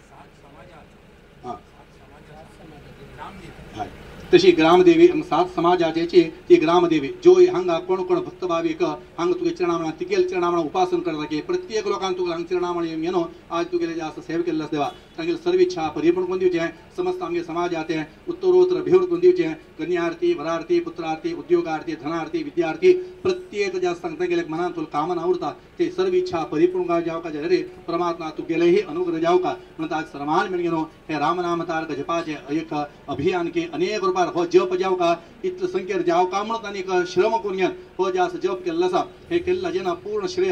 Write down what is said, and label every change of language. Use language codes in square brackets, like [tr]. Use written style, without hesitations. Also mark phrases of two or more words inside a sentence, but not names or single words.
[kok] तशी ग्रामदेवी सात समाजाची ती ग्रामदेवी जो हांगा कोण कोण भक्त भाविक हांगा तुगे चरणामणा तिगेल चरणामणा उपासन करता की प्रत्येक लोकांक तुका हांगा चरणामण येनो आज तुगेले जास्त सेवा केल्लो देवा तांगेली सर्व इच्छा परिपूर्ण करून दिवचे समस्त आमगे समाजाचे उत्तरोत्तर अभिवृद्धी करून दिवचे कन्यार्थी वरार्थी पुत्रार्थी उद्योगार्थी धनार्थी विद्यार्थी प्रत्येक जास्त तांगेले मनांत तुला कामना उरता ते सर्व इच्छा परिपूर्ण जावका रे परमात्मा तुगेलेही अनुग्रह जावका म्हणून आज सर्वान मेळून हे रामनाम तारक जपाचे एक अभियान के अनेक रुपार हो जप जावका इतले संख्येर जावका म्हणून तांणी एक श्रम करून घेवन हो जास्त जप केल्लो आसा हे केल्ला जेन्ना पूर्ण श्रेय